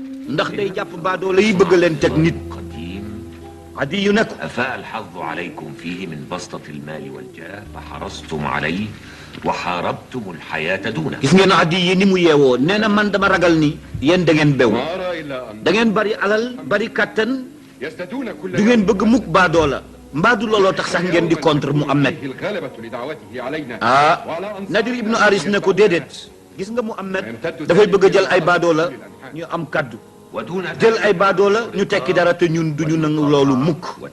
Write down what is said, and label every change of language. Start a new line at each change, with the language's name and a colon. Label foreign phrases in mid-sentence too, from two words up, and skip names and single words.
Wolof: ndax day jàpp baadoo la yi bëgg leen teg nit Adi yu ne ko
Arabic: أفاء الحظ عليكم فيه من بسطة المال والجاه فحرصتم عليه وحاربتم الحياة دونه.
Wolof: gis ngeen Adi yi ni mu yeewoo nee na man dama ragal ni yéen da ngeen bew da ngeen bari alal bari kattan du ngeen bëgg mukk baadoo la mbaadu looloo tax sax ngeen di contre Muhammad. Nadir ibnu Aris ne ko déedéet gis nga Muhammad dafay bëgg a jël ay baadoo la ñu am kaddu jël ay baadoo la ñu tekki dara te ñun duñu nangu loolu mukk.